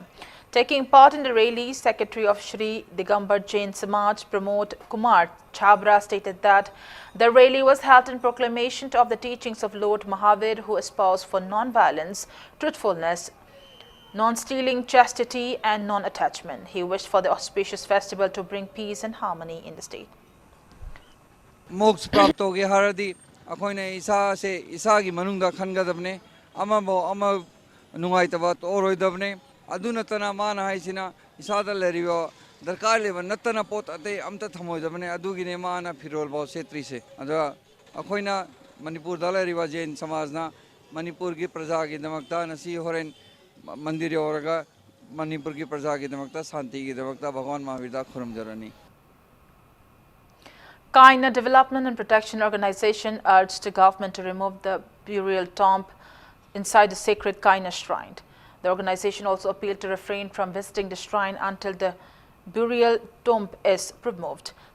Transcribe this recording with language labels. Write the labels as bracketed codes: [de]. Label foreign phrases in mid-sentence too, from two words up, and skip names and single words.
[en] Taking part in the rally, Secretary of Shri Digambar Jain Samaj Pramod Kumar Chabra stated that the rally was held in proclamation of the teachings of Lord Mahavir, who espoused for non-violence, truthfulness, non-stealing, chastity and non-attachment. He wished for the auspicious festival to bring peace and harmony in the state. [mni] Moks prapto ge haradi akoina isa se isa gi manungda khangadabne amabo ama nungaitaba oroidabne aduna tana mana haisina isada leriyo darkar leba natana pot ate amta thamoidabne adugine mana firol bo setri se ada akoina manipur dalariwa jain samajna manipur gi praja gi damakta nasi horen mandir yoraga manipur gi praja gi damakta shanti gi damakta bhagwan mahavirda khuramjarani. [en] Kaina Development and Protection Organization urged the government to remove the burial tomb inside the sacred Kaina shrine. The organization also appealed to refrain from visiting the shrine until the burial tomb is removed.